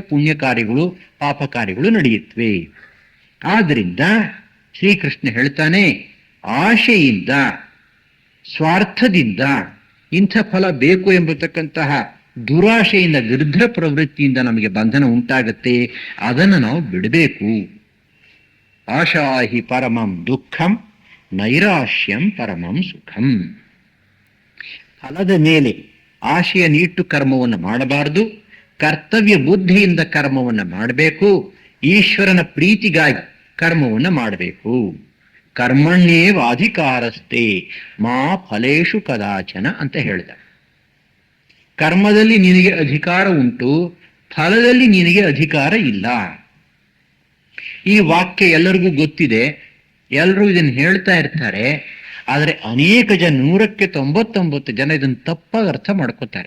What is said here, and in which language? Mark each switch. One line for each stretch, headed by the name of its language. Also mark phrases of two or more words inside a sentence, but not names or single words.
Kannada: ಪುಣ್ಯ ಕಾರ್ಯಗಳು ಪಾಪ ಕಾರ್ಯಗಳು ನಡೆಯುತ್ತವೆ. ಆದ್ರಿಂದ ಶ್ರೀಕೃಷ್ಣ ಹೇಳ್ತಾನೆ, ಆಶೆಯಿಂದ, ಸ್ವಾರ್ಥದಿಂದ ಇಂಥ ಫಲ ಬೇಕು ಎಂಬತಕ್ಕಂತಹ ದುರಾಶೆಯಿಂದ, ವಿರುದ್ಧ ಪ್ರವೃತ್ತಿಯಿಂದ ನಮಗೆ ಬಂಧನ ಉಂಟಾಗತ್ತೆ. ಅದನ್ನು ನಾವು ಬಿಡಬೇಕು.
Sanskrit: ಆಶಾಹಿ ಪರಮಂ ದುಃಖಂ ನೈರಾಶ್ಯಂ ಪರಮಂ ಸುಖಂ.
Kannada: ಫಲದ ಮೇಲೆ ಆಶೆಯನ್ನು ಇಟ್ಟು ಕರ್ಮವನ್ನು ಮಾಡಬಾರದು. ಕರ್ತವ್ಯ ಬುದ್ಧಿಯಿಂದ ಕರ್ಮವನ್ನು ಮಾಡಬೇಕು. ಈಶ್ವರನ ಪ್ರೀತಿಗಾಗಿ ಕರ್ಮವನ್ನು ಮಾಡಬೇಕು.
Sanskrit: ಕರ್ಮಣ್ಯೇವ ಅಧಿಕಾರಸ್ಥೆ ಮಾ ಫಲೇಶು ಕದಾಚನ
Kannada: ಅಂತ ಹೇಳಿದ. ಕರ್ಮದಲ್ಲಿ ನಿನಗೆ ಅಧಿಕಾರ ಉಂಟು, ಫಲದಲ್ಲಿ ನಿನಗೆ ಅಧಿಕಾರ ಇಲ್ಲ. ಈ ವಾಕ್ಯ ಎಲ್ಲರಿಗೂ ಗೊತ್ತಿದೆ, ಎಲ್ಲರೂ ಇದನ್ನು ಹೇಳ್ತಾ ಇರ್ತಾರೆ. ಆದರೆ ಅನೇಕ ಜನ, 99% ಜನ ಇದನ್ನು ತಪ್ಪಾಗಿ ಅರ್ಥ ಮಾಡ್ಕೋತಾರೆ.